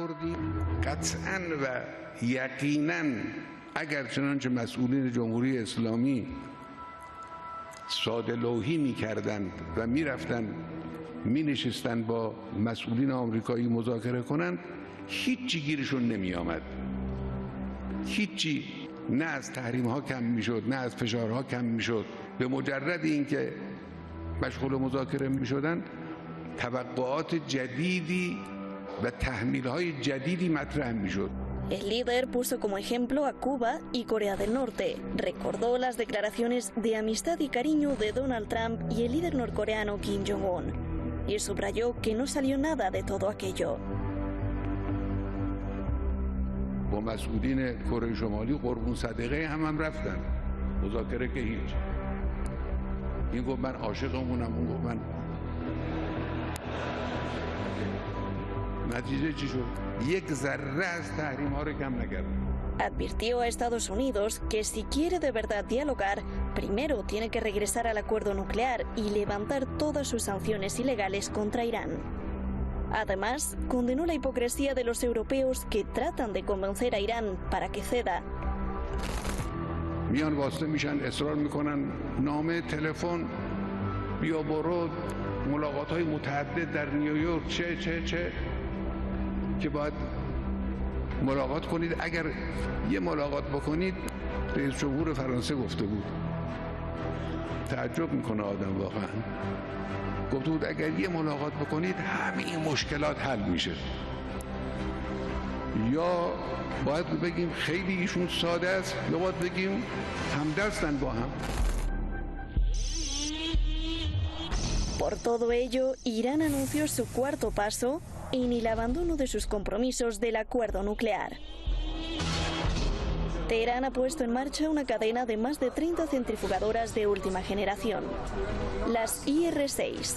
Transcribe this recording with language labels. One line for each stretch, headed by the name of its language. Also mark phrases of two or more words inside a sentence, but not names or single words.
Persian: اگر چنانچه مسئولین جمهوری اسلامی ساده لوحی می‌کردند و می‌رفتن می‌نشستن با مسئولین آمریکایی مذاکره کنند هیچی گیرشون نمی‌آمد. هیچی، نه از تحریم‌ها کم می‌شد، نه از فشارها کم می‌شد. به مجرد اینکه مشغول مذاکره می‌شدند توقعات جدیدی و تحمیل‌های جدیدی مطرح می‌شد.
Spanish: El líder puso como ejemplo a Cuba y Corea del Norte. Recordó las declaraciones de amistad y cariño de Donald Trump y el líder norcoreano Kim Jong-un. Y subrayó que no salió nada de todo aquello.
Persian: با مسئولین کره شمالی قربون صدقه هم رفتن مذاکره که هیچ. این گفت من عاشقمونم، اون گفت من. نتیجه چی شد؟ یک ذره از تحریم ها رو کم نکردن.
Spanish: Advirtió a Estados Unidos que si quiere de verdad dialogar, primero tiene que regresar al acuerdo nuclear y levantar todas sus sanciones ilegales contra Irán. Además, condenó la hipocresía de los europeos que tratan de convencer a Irán para que ceda.
Persian: میان واسطه میشن، اصرار میکنن نامه، تلفن، بیا برو، ملاقات های متعدد در نیویورک، چه که باید ملاقات کنید. اگر یه ملاقات بکنید، رئیس جمهور فرانسه گفته بود، تعجب میکنه آدم واقعا، گفته بود اگر یه ملاقات بکنید همه مشکلات حل میشه. یا باید بگیم خیلی ایشون ساده است، یا باید بگیم همدستن با هم.
Spanish: Por todo ello, Irán anunció su cuarto paso en el abandono de sus compromisos del acuerdo nuclear. Teherán ha puesto en marcha una cadena de más de 30 centrifugadoras de última generación, las IR-6.